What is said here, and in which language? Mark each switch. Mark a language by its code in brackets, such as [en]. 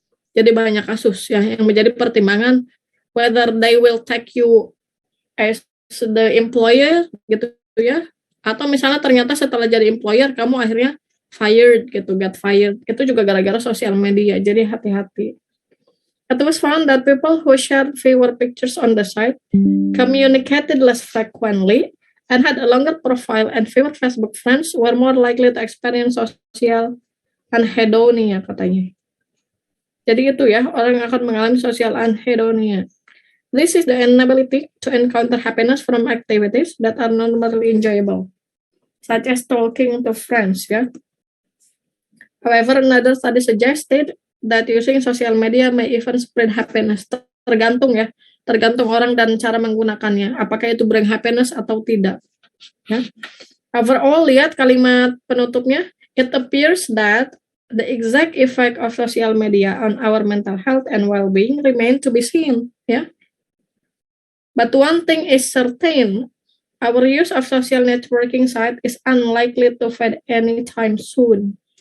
[id] Jadi banyak kasus ya yang menjadi pertimbangan [en] whether they will take you as the employer [id] gitu ya, atau misalnya ternyata setelah jadi employer kamu akhirnya [en] get fired. [id] Itu juga gara-gara sosial media. Jadi hati-hati. [en] It was found that people who shared fewer pictures on the site communicated less frequently and had a longer profile and fewer Facebook friends were more likely to experience social anhedonia katanya. [id] Jadi itu ya, orang yang akan mengalami social anhedonia. [en] This is the inability to encounter happiness from activities that are normally enjoyable, such as talking to friends ya. However, another study suggested that using social media may even spread happiness. [id] Tergantung ya, tergantung orang dan cara menggunakannya. Apakah itu [en] bring happiness [id] atau tidak. Ya. Overall, lihat kalimat penutupnya. [en] It appears that the exact effect of social media on our mental health and well-being remain to be seen. Ya. But one thing is certain, our use of social networking site is unlikely to fade anytime soon.